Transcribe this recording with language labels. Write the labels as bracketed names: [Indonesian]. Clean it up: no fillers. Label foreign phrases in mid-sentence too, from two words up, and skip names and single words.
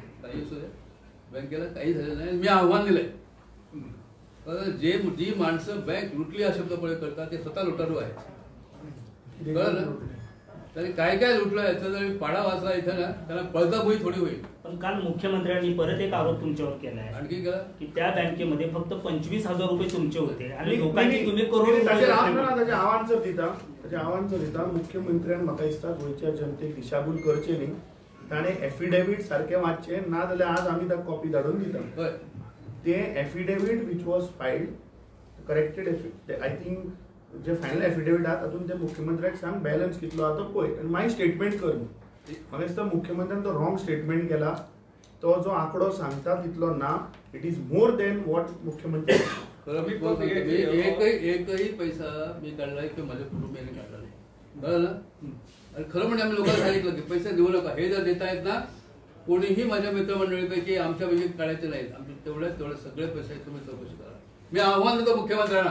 [Marathi] काही असू द्या, बँकेला काही झालं नाही. मी आव्हान दिलंय, जी माणसं बँक लुटली हा शब्द प्रयोग करतात ते स्वतः लुटारू आहेत. कळलं ना? तरी काय काय लुटलं याचा जर पाडा वाचला इथं ना त्यांना पळताभुई थोडी होईल. पण काल मुख्यमंत्र्यांनी परत एक आरोप तुमच्यावर केलाय. आणखी केला की त्या बँकेमध्ये फक्त 25,000 रुपये तुमचे होते आणि लोकांची तुम्ही [Konkani] त्याचे आव्हानचं दिता मुख्यमंत्र्यान म्हाका दिसता गोंयच्या जनतेक दिशाभूल करचे न्ही. ताणें एफिडेविट सारखे वाचचे ना जाल्यार आज आमी ताका कॉपी धाडून दिता. ते [English] affidavit which was filed corrected I think [Konkani] जे [English] final affidavit [Konkani] आहा तातूंत ते मुख्यमंत्र्याक सांग बॅलन्स कितलो आहा तो पळय आनी मागीर स्टेटमेंट कर. म्हाका दिसता मुख्यमंत्र्यान तो [English] wrong statement [Konkani] केला. तो जो आंकडो सांगता तितलो ना. [English] It is more than what मुख्यमंत्री. [Marathi] एकही पैसा मी काढलाय किंवा माझ्या कुटुंबियांनी काढला नाही. बरं ना? आणि खरं म्हणजे आम्ही लोकांना सांगितलं की पैसे देऊ नका. हे जर देतायत ना कोणीही माझ्या मित्रमंडळीपैकी आमच्या पैकी काढायचे नाहीत. आमचे तेवढे सगळे पैसे तुम्ही चौकशी करा. मी आव्हान देतो मुख्यमंत्र्यांना.